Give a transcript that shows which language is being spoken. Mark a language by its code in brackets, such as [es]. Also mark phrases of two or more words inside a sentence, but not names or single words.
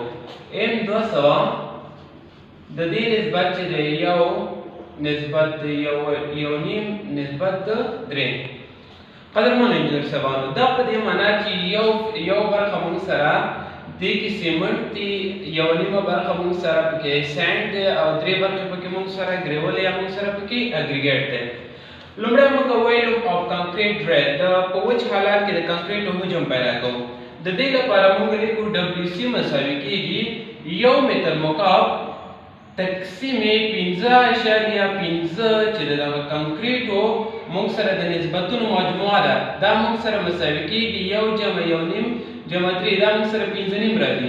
[ps] M200 د دې نسبت چې دی یو نسبت د یو نیم نسبت د درې. قدرمنو انجینر صاحبانو دا په دې معنا چې یو برخه موږ سره دې کې سیمنټ دي، یو نیمه برخه موږ سره پکې سینډ دی او درې برخې پکې موږ سره ګریول یا موږ سره پکې اګریګیټ دی. لومړی موږ ویلو [en] of concrete rate [ps] د په وچ حالات کې د کانکریټو حجم پیدا کوو. د دې لپاره موږ لیکو WC مساوي کېږي 1 متر مکعب تقسیم 15.5 چې د کانکریټو موږ سره د نسبتونو مجموعه ده، دا موږ سره مساوي کېږي 1 جمع 1 نیم جمع 3، دا موږ سره 15 نیم راځي.